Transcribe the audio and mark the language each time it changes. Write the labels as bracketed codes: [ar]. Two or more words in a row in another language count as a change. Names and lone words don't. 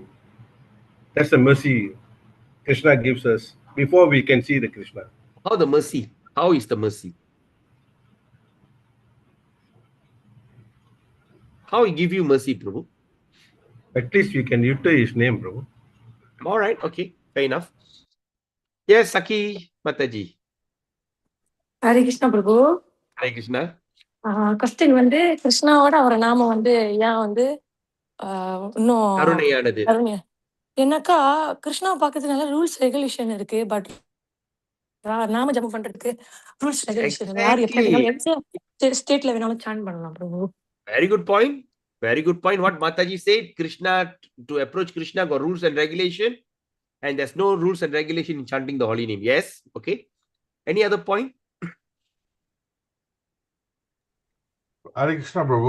[en] That's the mercy Krishna gives us before we can see the Krishna. How the mercy? How is the mercy? How he give you mercy, Prabhu? At least we can utter his name, bro. All right. Okay. Fair enough. Yes, Saki Mataji. [ta] ஹரே கிருஷ்ணா பிரபு. Hare Krishna. கொஸ்டின் வந்து கிருஷ்ணாவோட அவர நாம வந்து ஏன் வந்து இன்னும் கருணையானது. கருணையா ஏன்னாக்கா கிருஷ்ணாவை பார்க்கறதுனால [en] rules regulation [ta] இருக்கு. பட் நாம ஜபம் பண்றதுக்கு [en] rules regulation [ta] யார் எப்படி [en] Exactly. [ta] வேணாலும் எந்த ஸ்டேட்ல வேணாலும் சான் பண்ணலாம் பிரபு. [en] Very good point. Very good point. What Mataji said, Krishna, to approach Krishna got rules and regulation, and there's no rules and regulation in chanting the holy name. Yes. Okay. Any other point? Hare Krishna Prabhu.